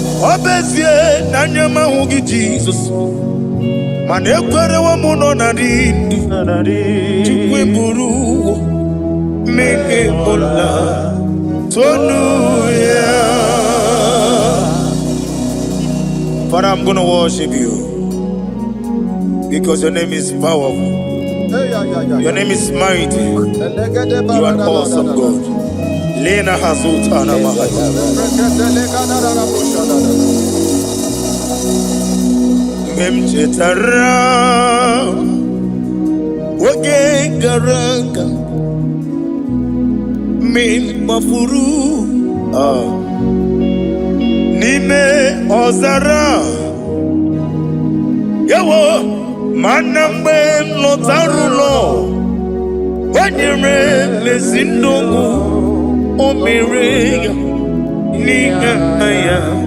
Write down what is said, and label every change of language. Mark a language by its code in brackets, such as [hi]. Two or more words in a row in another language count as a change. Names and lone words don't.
[ig] Ọ bụ ezie na anya m ahụghị Jizọs, mana ekwerewo m nọ na ndị ndụ. Chukwu eburu mmehie m la. Tonu ya. [en] Father, I'm gonna worship you because your name is powerful. Your name is mighty. You are awesome God. Lena Hazut Ana Mahaya. [ig] Mgbe m chetara oge gara aga, mgbe m gbafuru, ah, n'ime ọzara, ewo, mana mgbe m lọtara ụlọ, o nyere m ezi ndụ, o mere ya n'ihe nna ya.